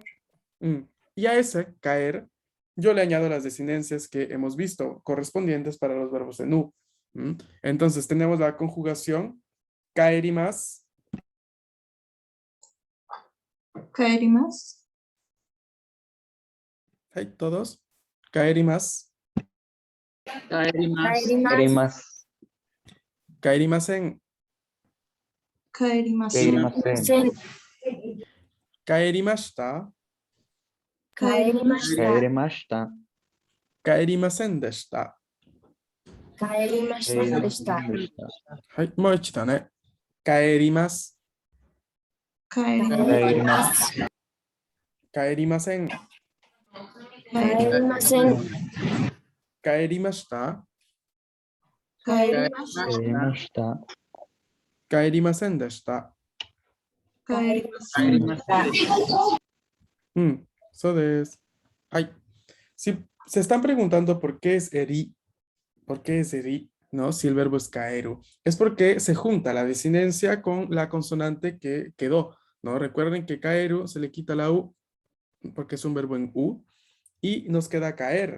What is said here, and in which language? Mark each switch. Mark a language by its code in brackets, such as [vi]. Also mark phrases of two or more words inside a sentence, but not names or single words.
[es] Y a ese, caer, yo le añado las desinencias que hemos visto, correspondientes para los verbos en U. Entonces, tenemos la conjugación kaerimas. [ja] Kaerimas. [es] ¿Hay todos? [ja] Kaerimas. Kaerimasu. Kaerimasen. Kaerimasen. Kaerimashita. Kaerimashita. Kaerimashita. 帰りませんでした. 帰りましたでした。はい、もう一度ね。Kaerimasu. 帰帰ります。 Kaerimasen. 帰りません。 Kaerimashita. り帰りました。帰りませんでした. 帰り帰りました。そうです. Ay. [es] Si se están preguntando por qué es eri, por qué es eri, ¿no? Si el verbo es kaeru, es porque se junta la desinencia con la consonante que quedó, ¿no? Recuerden que kaeru se le quita la u porque es un verbo en u y nos queda caer.